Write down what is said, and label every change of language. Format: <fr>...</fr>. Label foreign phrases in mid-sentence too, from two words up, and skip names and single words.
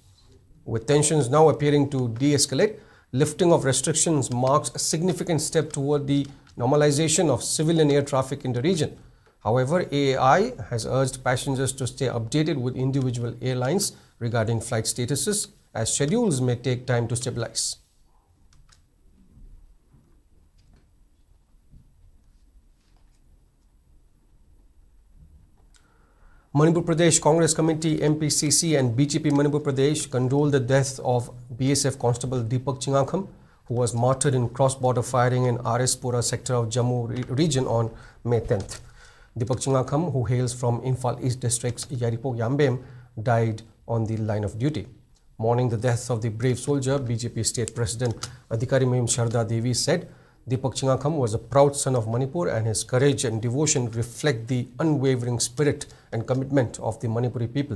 <en>With tensions now appearing to de-escalate, lifting of restrictions marks a significant step toward the normalization of civilian air traffic in the region. However, AAI has urged passengers to stay updated with individual airlines regarding flight statuses, as schedules may take time to stabilize. Manipur Pradesh Congress Committee MPCC and BJP Manipur Pradesh condoled the death of BSF Constable Deepak Chingakham, who was martyred in cross-border firing in Pura sector of Jammu region on May 10th. Deepak Chingakham, who hails from Imphal East District's Yaripok Yambem, died on the line of duty. Mourning the death of the brave soldier, BJP State President Adhikari Mahim Sharda Devi said, Deepak Chingakham was a proud son of Manipur and his courage and devotion reflect the unwavering spirit and commitment of the Manipuri people.</en>